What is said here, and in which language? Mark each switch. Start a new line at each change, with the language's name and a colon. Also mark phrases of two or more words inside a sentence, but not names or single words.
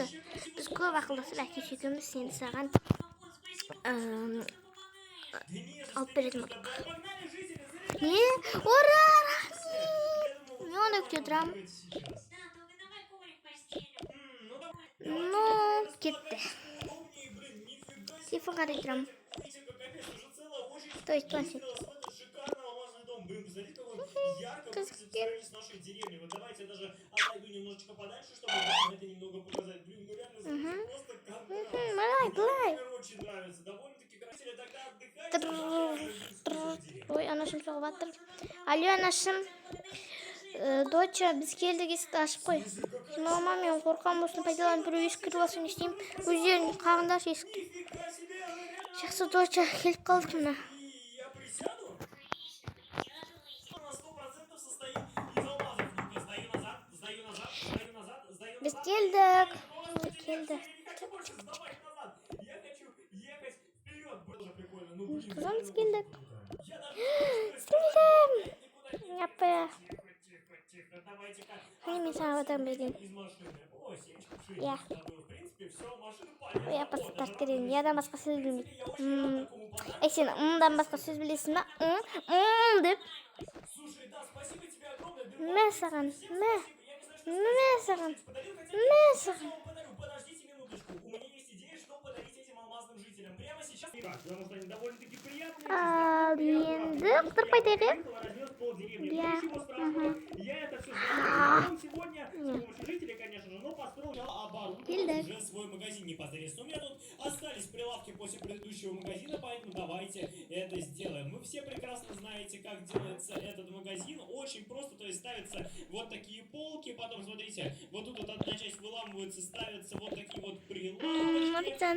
Kazakh: Біз көп ақылдасып әкесі екеуміз сені саған алып беретін болдық. Не? Ура! Рахмет! Не онда күте тұрам? Ну, кетті. Телефон қарай тұрам.
Russian: Видите, как капец, уже целая очередь То есть пластик. выстроилась в этот шикарный алмазный дом. Блин, посмотрите, как он ярко то выглядит в сравнении с нашей деревней. Вот давайте я даже отойду немножечко подальше, чтобы вам это немного показать. Блин, ну реально, смотрите, просто контраст. Мне, например, очень нравится. Довольно-таки красиво. Тогда отдыхайте, а я зайду в нашу деревню.
Kazakh: Ой, анашым соғып жатыр. Алло, анашым. Доча, біз келдік, есікті ашып қой. Мама, мен қорқам, осыны пайдаланып біреу есік кіріп алса не істеймін? Өздерің қағындашы есікті.
Russian: Нифига себе, вы реально
Kazakh: Жақсы, доча, келіп қалдық мына.
Russian: И я присяду? На 100% состоит из алмазов. Ну-ка, сдаю назад, сдаю назад, сдаю назад, сдаю
Kazakh: Біз
Russian: назад.
Kazakh: келдік. Ой, Келді.
Russian: Я не хочу больше сдавать назад. Я хочу ехать вперед. Было прикольно. Ну, блин, Сказал, реально
Kazakh: келдік.
Russian: очень круто. Я даже не знаю, никуда не Япы. Тихо, давайте-ка.
Kazakh: Hani мен саған отам берген.
Russian: Из машины. Ой, семечко в шее. Я. В принципе, все, машина полезна. Я Вот, постарт даже
Kazakh: керейін. Ядан басқа сөз білмейді.
Russian: я очень рад такому подарку. Ей,
Kazakh: сен дан басқа сөз білесің ба? Деп.
Russian: Слушай, да, спасибо тебе огромное.
Kazakh: Мә саған, мә.
Russian: Я не знаю, что
Kazakh: Мә саған,
Russian: подарил, хотя
Kazakh: мә
Russian: я
Kazakh: саған.
Russian: вам подарю. Подождите минуточку. У меня есть идея, что подарить этим алмазным жителям. Прямо сейчас. Потому что они довольно-таки приятные.
Kazakh: Ал енді құтырпай тегі.
Russian: Разнес полдеревни. Я. Ну, ничего страшного. Я это все знаю. Сегодня с помощью жителей, конечно же, но построил оборудовал уже свой магазин непосредственно. У меня тут остались прилавки после предыдущего магазина, поэтому давайте это сделаем. Вы все прекрасно знаете, как делается этот магазин. Очень просто, то есть ставятся вот такие полки, потом, смотрите, вот тут вот одна часть выламывается, ставятся вот такие вот прилавки.